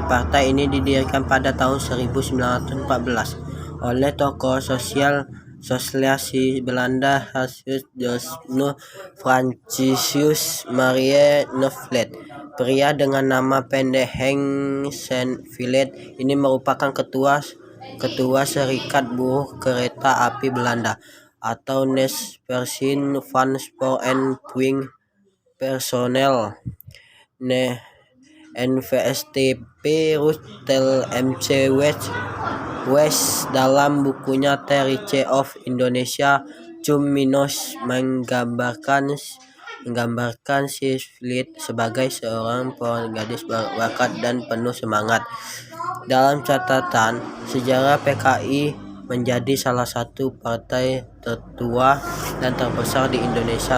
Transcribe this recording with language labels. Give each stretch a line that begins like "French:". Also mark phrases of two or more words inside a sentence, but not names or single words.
Indonesian: Partai ini didirikan pada tahun 1914 oleh tokoh sosialis Belanda Hans Joseph Franciscus Maria Neuvelt. Pria dengan nama pendek Henk Sandvliet ini merupakan ketua Serikat Buruh Kereta Api Belanda atau Nespersin van Spoor en Twing Personeel NVSTP Rustel MC West dalam bukunya Theory of Indonesia Cum Minus menggambarkan si Fleet sebagai seorang gadis berbakat dan penuh semangat. Dalam catatan sejarah, PKI menjadi salah satu partai tertua dan terbesar di Indonesia.